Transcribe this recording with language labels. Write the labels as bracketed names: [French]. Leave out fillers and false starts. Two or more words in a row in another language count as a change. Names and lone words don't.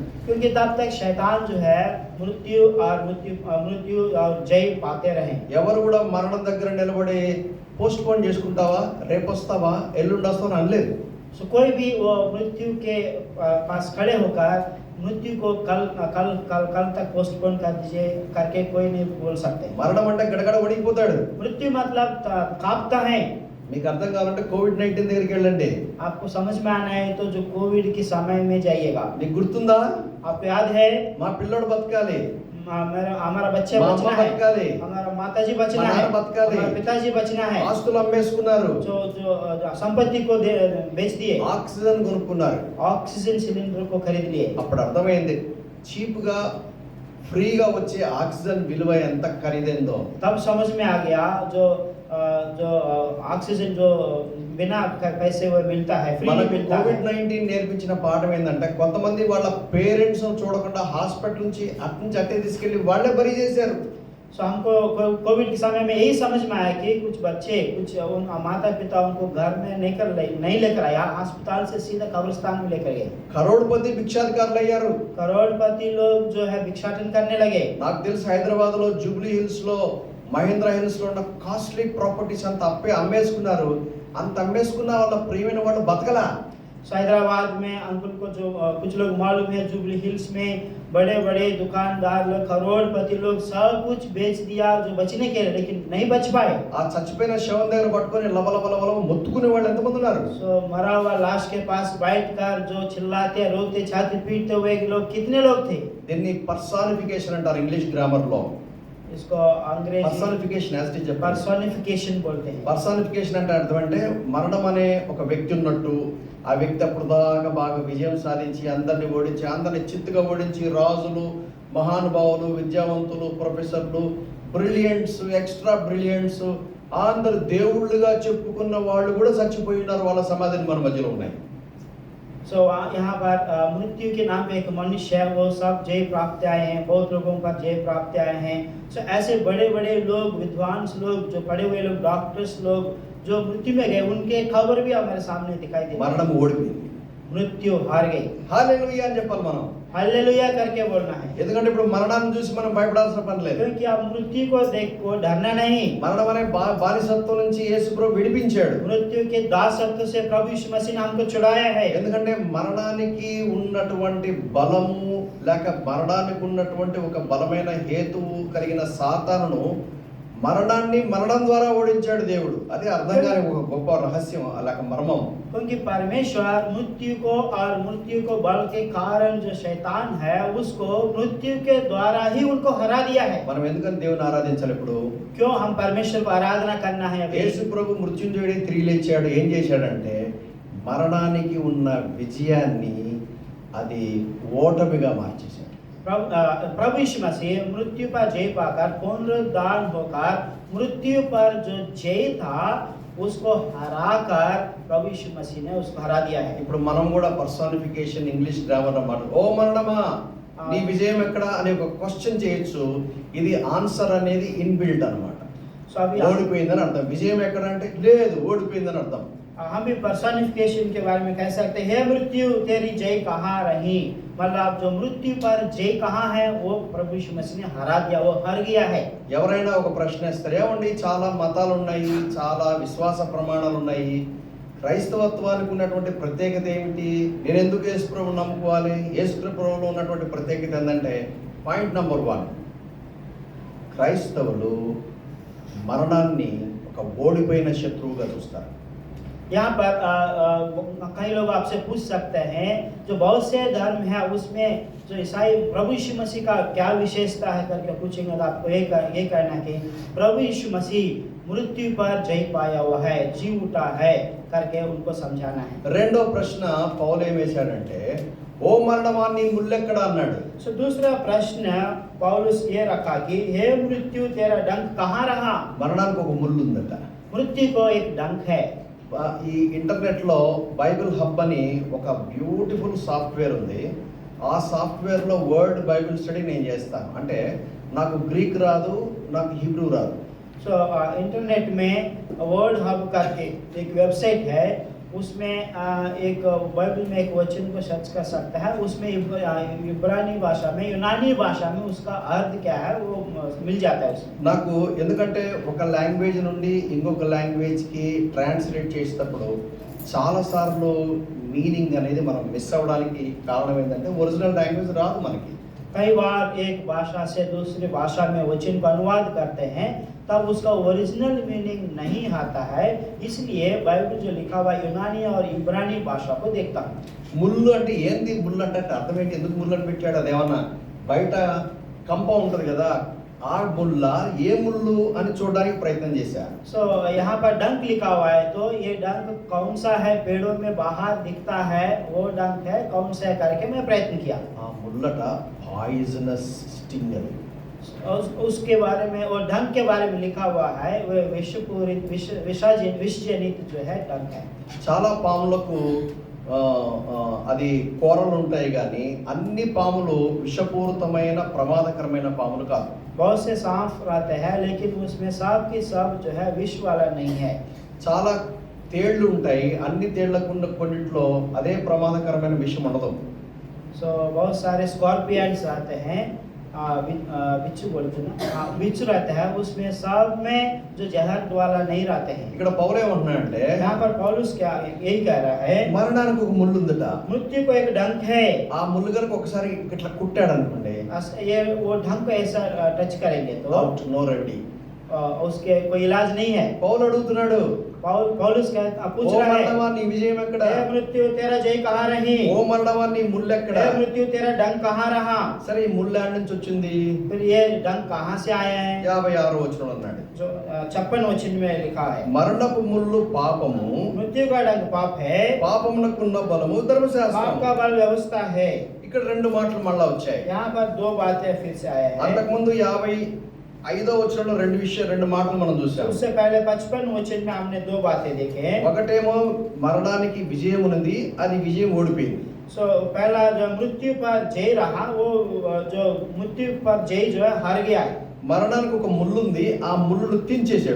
[Hindi] क्योंकि तब तक शैतान जो है मृत्यु और जय पाते रहे। [Telugu] ఎవరు కూడా మరణం దగ్గర నిలబడి పోస్ట్ పోన్ చేసుకుంటావా, రేపు వస్తావా, ఎల్లుండి వస్తావా అనలేదు. [Hindi] सो कोई भी वो मृत्यु के पास खड़े होकर मृत्यु को कल तक पोस्टपोन कर दीजिए करके कोई नहीं बोल सकते। [Telugu] మరణం అంటే గడగడ వణికిపోతాడు. [Hindi] मृत्यु मतलब कांपता है। [Telugu] మీకు అర్థం కావాలంటే కోవిడ్-19 దగ్గరికి వెళ్ళండి. [Hindi] आपको समझ में आना है तो जो कोविड के समय में जाइएगा। [Telugu] మీకు గుర్తుందా? [Hindi] आपको याद है [Telugu] మా పిల్లోడు బతకాలి, [Hindi] हमारा बच्चा [Telugu] మా [Hindi] बचना [Telugu] అమ్మ [Hindi] है, [Telugu] బతకాలి, [Hindi] हमारा माताजी बचना [Telugu] మా [Hindi] है, [Telugu] నాన్న బతకాలి. [Hindi] हमारा पिताजी बचना है। [Telugu] ఆస్తులు అమ్మేసుకున్నారు, [Hindi] जो जो संपत्ति को बेच दिए, [Telugu] ఆక్సిజన్ కొనుక్కున్నారు. [Hindi] ऑक्सीजन सिलेंडर को खरीद लिए। [Telugu] అప్పుడు అర్థమైంది చీప్గా ఫ్రీగా వచ్చే ఆక్సిజన్ విలువ ఎంత ఖరీదైందో. [Hindi] तब समझ में आ गया जो ऑक्सीजन जो बिना पैसे वो मिलता है, फ्री [Telugu] మనకు [Hindi] मिलता है। [Telugu] కోవిడ్-19 నేర్పించిన పాఠం ఏంటంటే కొంతమంది వాళ్ళ పేరెంట్స్ చూడకుండా హాస్పిటల్ నుంచి అట్టే తీసుకెళ్లి వాళ్ళే బరి చేశారు. [Hindi] सो हमको कोविड के समय में यही समझ में आया कि कुछ बच्चे कुछ उन माता पिता उनको घर में नहीं लेकर आया, अस्पताल से सीधा कब्रिस्तान में लेकर गए। [Telugu] కరోడ్పతి భిక్షాధికారులు అయ్యారు. [Hindi] करोड़पति लोग जो है भिक्षाटन करने लगे। [Telugu] నాకు తెలిసి హైదరాబాద్ లో జూబ్లీ హిల్స్ లో మహేంద్ర హిల్స్ లో ఉన్న [English] costly properties [Telugu] అంత అమ్మేసుకున్నారు. అంత అమ్మేసుకున్న వాళ్ళ ప్రియమైన వాళ్ళు బతకలా. [Hindi] सो हैदराबाद में अंकुल को जो कुछ लोग मालूम है, जुबली हिल्स में बड़े बड़े दुकानदार लोग, करोड़पति लोग सब कुछ बेच दिया जो बचने के लिए, लेकिन नहीं बच पाए। [Telugu] ఆ చచ్చిపోయిన శవం దగ్గర పట్టుకొని లబలబలబల మొత్తుకునే వాళ్ళు ఎంతమంది ఉన్నారు? [Hindi] सो मरा हुआ लाश के पास बैठकर जो चिल्लाते रोते छाती पीटते हुए लोग कितने लोग थे? [Telugu] దీన్ని పర్సానిఫికేషన్ అంటారు [English] English grammar [Telugu] లో. [Hindi] इसको अंग्रेजी [English] personification as teacher [Hindi] पर्सोनिफिकेशन बोलते हैं। [Telugu] పర్సానిఫికేషన్ అంటే అర్థం అంటే మరణం అనే ఒక వ్యక్తి ఉన్నట్టు, ఆ వ్యక్తి అప్పుడు దాకా బాగా విజయం సాధించి అందరిని ఓడించి, అందరిని చిత్తుగా ఓడించి, రాజులు, మహానుభావులు, విద్యావంతులు, ప్రొఫెసర్లు, [English] brilliants, extra brilliants, [Telugu] అందరు దేవుళ్ళుగా చెప్పుకున్న వాళ్ళు కూడా చచ్చిపోయి ఉన్నారు. వాళ్ళ సమాధిని మన మధ్యలో ఉన్నాయి. [Hindi] सो यहाँ पर मृत्यु के नाम पे एक मनुष्य है, वो सब जय प्राप्त आए हैं, बहुत लोगों पर जय प्राप्त आए हैं। सो ऐसे बड़े बड़े लोग, विद्वांस लोग, जो पढ़े हुए लोग, डॉक्टर्स लोग जो मृत्यु में गए, उनके खबर भी हमारे सामने दिखाई दे। [Telugu] మరణం ఓడిపోయింది. [Hindi] मृत्यु हार गई। [Telugu] హల్లెలూయా అని చెప్పాలి మనం. [Hindi] हालेलुया करके बोलना है, [Telugu] ఎందుకంటే ఇప్పుడు మరణాన్ని చూసి మనం భయపడాల్సిన పని లేదు. [Hindi] क्योंकि आप मृत्यु को देख को डरना नहीं। [Telugu] మరణం అనే బానిసత్వం నుంచి యేసు ప్రభు విడిపించాడు. [Hindi] मृत्यु के दासत्व से प्रभु यीशु मसीह ने हमको छुड़ाया है। [Telugu] ఎందుకంటే మరణానికి ఉన్నటువంటి బలము లేక మరణానికి ఉన్నటువంటి ఒక బలమైన హేతువు కలిగిన సాతానును మరణాన్ని మరణం ద్వారా ఓడించాడు దేవుడు. అది అర్థం కాని ఒక గొప్ప రహస్యం లేక మర్మం. [Hindi] क्योंकि परमेश्वर मृत्यु को और मृत्यु को बल के कारण जो शैतान है उसको मृत्यु के द्वारा ही उनको हरा दिया है। [Telugu] మనం ఎందుకని దేవుని ఆరాధించాలి? ఇప్పుడు [Hindi] क्यों हम परमेश्वर को आराधना करना है? अभी [Telugu] యేసు ప్రభు మృత్యుంజయుడి తిరిగి లేచాడు. ఏం చేశాడంటే మరణానికి ఉన్న విజయాన్ని అది ఓటమిగా మార్చేశాడు. [Hindi] प्रभु यीशु मसीह मृत्यु पर जय पाकर पुनरुद्धार होकर मृत्यु पर जो जय था उसको हराकर प्रभु यीशु मसीह ने उसको हरा दिया है। [Telugu] ఇప్పుడు మనం కూడా [English] personification English grammar [Telugu] అన్నమాట. ఓ మరణమా నీ విజయం ఎక్కడ అనే ఒక క్వశ్చన్ చేయొచ్చు. ఇది ఆన్సర్ అనేది ఇన్బిల్ట్ అన్నమాట. సో అవి ఓడిపోయిందని అర్థం. విజయం ఎక్కడ అంటే లేదు, ఓడిపోయిందని అర్థం. [Hindi] हम भी पर्सोनिफिकेशन के बारे में कह सकते हैं, हे मृत्यु तेरी जय कहाँ रही, मतलब जो मृत्यु पर जय कहाँ है वो प्रभु यीशु मसीह ने हरा दिया, वो हार गया है। [Telugu] ఎవరైనా ఒక ప్రశ్న ఇస్తారు, ఏమండి చాలా మతాలు ఉన్నాయి, చాలా విశ్వాస ప్రమాణాలు ఉన్నాయి, క్రైస్తవత్వానికి ఉన్నటువంటి ప్రత్యేకత ఏమిటి, నేను ఎందుకు యేసు ప్రభువుని నమ్ముకోవాలి? యేసు ప్రభువులో ఉన్నటువంటి ప్రత్యేకత ఏంటంటే [English] point number 1, [Telugu] క్రైస్తవులు మరణాన్ని ఒక ఓడిపోయిన శత్రువుగా చూస్తారు. [Hindi] यहाँ पर कई लोग आपसे पूछ सकते हैं, जो बहुत से धर्म है उसमें जो ईसाई प्रभु यीशु मसीह का क्या विशेषता है करके पूछेंगे तो आपको ये कहना है कि प्रभु यीशु मसीह मृत्यु पर जय पाया हुआ है, जी उठा है करके उनको समझाना है। [Telugu] రెండో ప్రశ్న పౌలు ఏం వేశాడంటే ఓ మరణమా నీ ముల్లెక్కడ అన్నాడు. [Hindi] सो दूसरा प्रश्न पौलुस ये रखा कि हे मृत्यु तेरा डंक कहाँ रहा। [Telugu] మరణానికి ఒక ముళ్ళు ఉందట. [Hindi] मृत्यु को एक डंक है। [Telugu] ఈ ఇంటర్నెట్లో బైబిల్ హబ్ అని ఒక [English] beautiful software [Telugu] ఉంది. ఆ సాఫ్ట్వేర్లో [English] word Bible study [Telugu] నేను చేస్తాను. అంటే నాకు గ్రీక్ రాదు, నాకు హిబ్రూ రాదు. [Hindi] सो इंटरनेट में वर्ड हब करके एक वेबसाइट है, उसमें एक बाइबल में एक वचन को सर्च कर सकता है, उसमें इब्रानी भाषा में, यूनानी भाषा में उसका अर्थ क्या है वो मिल जाता है उसमें। [Telugu] నాకు ఎందుకంటే ఒక లాంగ్వేజ్ నుండి ఇంకొక లాంగ్వేజ్కి ట్రాన్స్లేట్ చేసేటప్పుడు చాలాసార్లు మీనింగ్ అనేది మనం మిస్ అవ్వడానికి కారణం ఏంటంటే [English] original language [Telugu] రాదు మనకి. [Hindi] कई बार एक भाषा से दूसरी भाषा में वचन को अनुवाद करते हैं तब उसका [English] original meaning [Hindi] नहीं आता है, इसलिए बाइबल जो लिखा हुआ यूनानी और इब्रानी भाषा को देखता हूँ। [Telugu] ముళ్ళు అంటే ఏంది, ముళ్ళు అంటే అర్థం ఏంటి, ఎందుకు ముళ్ళు అని పెట్టాడు? అదేమన్నా బయట కంప ఉంటుంది కదా, ఆ ముళ్ళ ఏ ముళ్ళు అని చూడడానికి ప్రయత్నం చేశా. [Hindi] सो यहाँ पर डंक लिखा हुआ है, तो ये डंक कौन सा है, पेड़ों में बाहर दिखता है वो डंक है, कौन सा है करके मैं प्रयत्न किया। [Telugu] ఆ ముళ్ళట [English] poisonous stinger. [Hindi] उसके बारे में और डंक के बारे में लिखा हुआ है, वो विषपूरित विषजनित जो है डंक है। [Telugu] చాలా పాములకు అది కూరలు ఉంటాయి కానీ అన్ని పాములు విషపూరితమైన ప్రమాదకరమైన పాములు కాదు. [Hindi] बहुत से सांप रहते हैं लेकिन उसमें सांप की सब जो है विष वाला नहीं है। [Telugu] చాలా తేళ్లు ఉంటాయి, అన్ని తేళ్లకు కొన్నిట్లో అదే ప్రమాదకరమైన విషం ఉండదు. [Hindi] सो बहुत सारे स्कॉर्पियंस रहते हैं, बिच्छू बोलते ना, बिच्छू रहते हैं, उसमें सब में जो जहर वाला नहीं रहते हैं। [Telugu] ఇక్కడ పౌలు ఏమంటున్నాడంటే, [Hindi] यहाँ पर पौलुस क्या यही कह रहा है, [Telugu] మరణానికి ఒక ముళ్ళు ఉందట. [Hindi] मृत्यु को एक डंक है। [Telugu] ఆ ముళ్ళు గనుక ఒకసారి ఇట్లా కుట్టాడు అనుకోండి, [Hindi] ये वो ढंग को ऐसा टच करेंगे तो అవుట్ నో రెడీ. उसके कोई इलाज नहीं है। [Telugu] పౌలు అడుగుతున్నాడు, [Hindi] पौलुस पूछ [Telugu] ఓ [Hindi] रहा है, [Telugu] మరణమా నీ విజయం ఎక్కడ? [Hindi] हे मृत्यु तेरा जय कहाँ रही? [Telugu] ఓ మరణమా నీ ముళ్ళు ఎక్కడ? [Hindi] हे मृत्यु तेरा डंक कहाँ रहा? [Telugu] సరే ఈ ముళ్ళు ఆడి నుంచి వచ్చింది? [Hindi] फिर ये डंक कहाँ से आया है? [Telugu] 56 వచనం అన్నాడు, [Hindi] जो 56 वचन में लिखा है, [Telugu] మరణపు ముళ్ళు పాపము, [Hindi] मृत्यु का डंक पाप है, [Telugu] పాపమునకున్న బలము [Hindi] पाप [Telugu] ధర్మశాస్త్రం. [Hindi] का बल व्यवस्था है। [Telugu] ఇక్కడ రెండు మాటలు మళ్ళా వచ్చాయి. [Hindi] यहाँ पर दो बातें फिर से आया है। [Telugu] అంతకుముందు 55వ వచనంలో రెండు మాటలు మనం చూసాం. [Hindi] उससे पहले 55 वचन में हमने दो बातें देखे। [Telugu] ఒకటేమో మరణానికి విజయం ఉన్నది, అది విజయం ఓడిపోయింది. [Hindi] सो पहला जो मृत्यु पर जय रहा, वो जो मृत्यु पर जय जो है हार गया है। [Telugu] మరణానికి ఒక ముళ్ళు ఉంది, ఆ ముళ్ళును తీంచేశాడు.